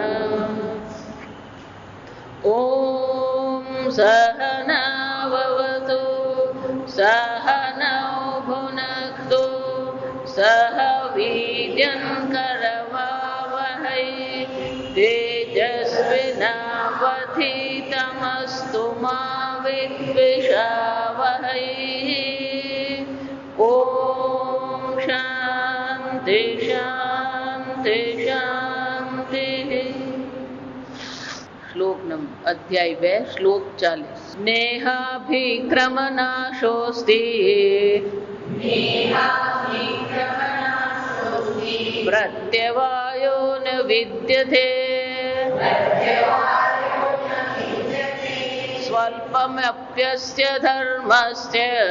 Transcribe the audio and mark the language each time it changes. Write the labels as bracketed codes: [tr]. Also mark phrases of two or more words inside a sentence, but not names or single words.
[sa] ॐ सहनाववतु सहनौ भुनक्तु सह वीर्यङ्करवावहै तेजस्विनावधीतमस्तु मा विद्विषावहै। ॐ शान्ति शान्ति शान्तिः। શ્લોક અધ્યાય 2 શ્લોક 40. સ્નેહાભિક્રમનાશોસ્તિ પ્રત્યવાયો ન વિદ્યતે સ્વલ્પમપ્યસ્ય ધર્મસ્ય